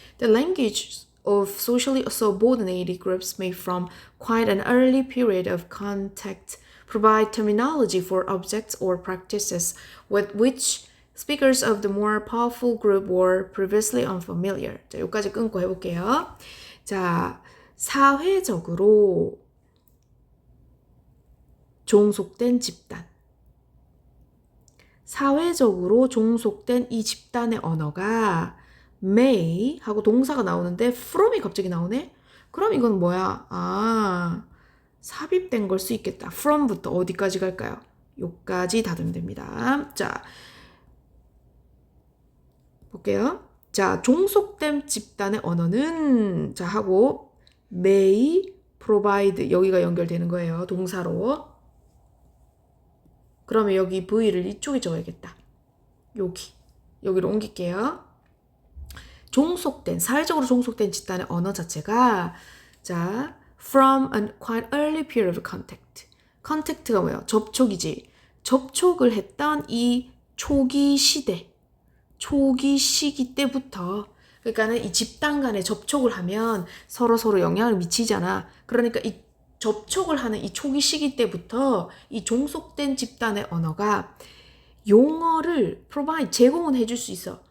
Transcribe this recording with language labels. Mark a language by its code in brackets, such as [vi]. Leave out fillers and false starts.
[en] The language of socially subordinated groups may from quite an early period of contact provide terminology for objects or practices with which speakers of the more powerful group were previously unfamiliar. [ko] 자, 여기까지 끊고 해볼게요. 자, 사회적으로 종속된 집단. 사회적으로 종속된 이 집단의 언어가 may 하고 동사가 나오는데 from이 갑자기 나오네? 그럼 이건 뭐야? 아, 삽입된 걸 수 있겠다. from부터 어디까지 갈까요? 요까지 닫으면 됩니다. 자, 볼게요. 자, 종속된 집단의 언어는 자 하고 may provide, 여기가 연결되는 거예요. 동사로. 그러면 여기 V를 이쪽에 적어야겠다. 여기로 옮길게요. 사회적으로 종속된 집단의 언어 자체가 자, [en] from a quite early period of contact. [ko] contact가 뭐예요? 접촉이지. 접촉을 했던 이 초기 시대. 초기 시기 때부터 그러니까는 이 집단 간에 접촉을 하면 서로 영향을 미치잖아. 그러니까 이 접촉을 하는 이 초기 시기 때부터 이 종속된 집단의 언어가 용어를 provide 제공은 해줄 수 있어.